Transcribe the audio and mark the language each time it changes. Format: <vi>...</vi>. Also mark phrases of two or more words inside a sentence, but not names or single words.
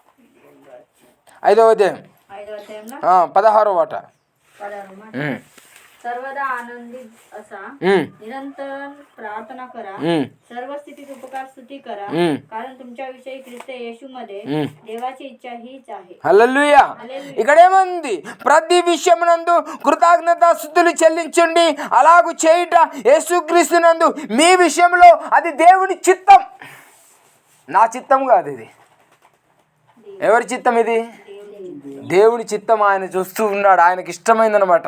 <te>5వ అధ్యాయం 16వ మాట.</te> <mr>सर्वदा आनंदी असा, निरंतर प्रार्थना करा, सर्व स्थितीत उपकार स्तुती करा, कारण तुमच्याविषयी ख्रिस्त येशूमध्ये देवाची इच्छा हीच आहे.</mr> <te>హల్లెలూయా. ఇక్కడ ఏముంది? ప్రతి విషయమునందు కృతజ్ఞతాస్తుతులు చెల్లించండి, అలాగూ చేయుట యేసుక్రీస్తునందు మీ విషయంలో అది దేవుని చిత్తం. నా చిత్తం కాదు ఇది. ఎవరి చిత్తం ఇది? దేవుని చిత్తం. ఆయన చూస్తూ ఉన్నాడు. ఆయనకి ఇష్టమైందనమాట.</te>